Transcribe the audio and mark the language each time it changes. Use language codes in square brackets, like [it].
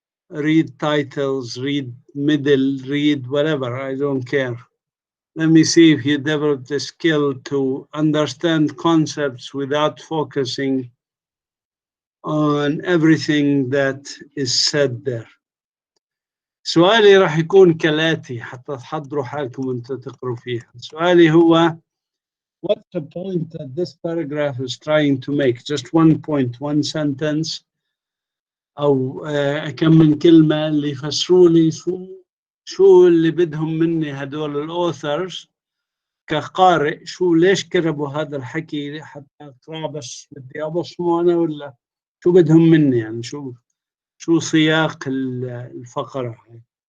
[en] Read titles, read middle, read whatever, I don't care. Let me see if you develop the skill to understand concepts without focusing on everything that is said there. [ar] سؤالي راح يكون كالآتي حتى تحضروا حالكم وانتوا تقروا فيها. سؤالي هو [en] what's the point that this paragraph is trying to make? Just one point, one sentence. [ar] أو كم من كلمة اللي يفسروا لي شو اللي بدهم مني هدول الأوثرز كقارئ. شو ليش كتبوا هذا الحكي حتى أقرأ بس بدي أبصمه أنا ولا شو بدهم مني يعني شو سياق الفقرة.